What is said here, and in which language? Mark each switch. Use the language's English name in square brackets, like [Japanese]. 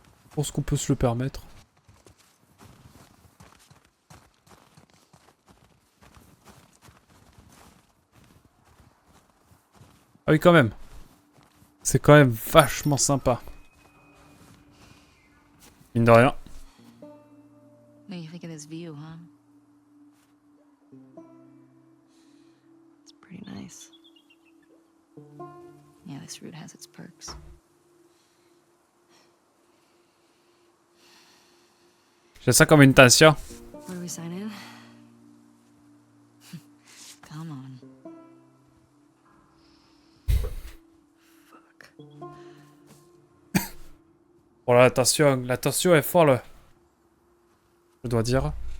[French] Je pense qu'on peut se le permettre. Ah oui, quand même. C'est quand même vachement sympa. Mine de rien. [English] What do you think of this view, huh? It's pretty nice. Yeah, this route has its perks. [French] J'ai ça comme une tension. [English] Where do we sign in? Come on. Fuck. [French] Oh la tension est folle. Je dois dire.